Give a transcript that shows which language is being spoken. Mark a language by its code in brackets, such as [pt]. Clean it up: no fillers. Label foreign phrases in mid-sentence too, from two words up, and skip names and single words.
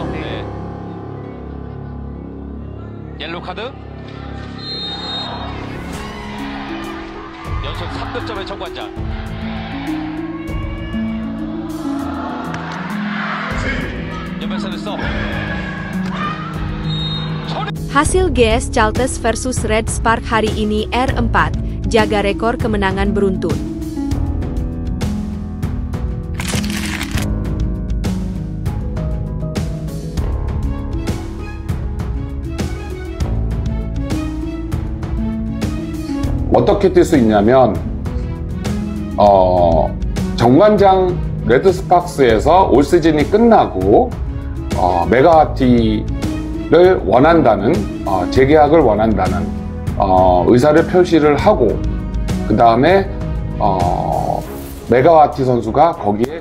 [en] 네. yellow card. [ko] 연속 3득점의 정관장. 연결선에서 [id] Hasil GS Chalters versus Red Spark hari ini R4, jaga rekor kemenangan beruntun. [ko] 어떻게 뛸 수 있냐면 정관장 레드 스팍스에서 올 시즌이 끝나고 메가와티를 원한다는 재계약을 원한다는 의사를 표시를 하고 그 다음에 메가와티 선수가 거기에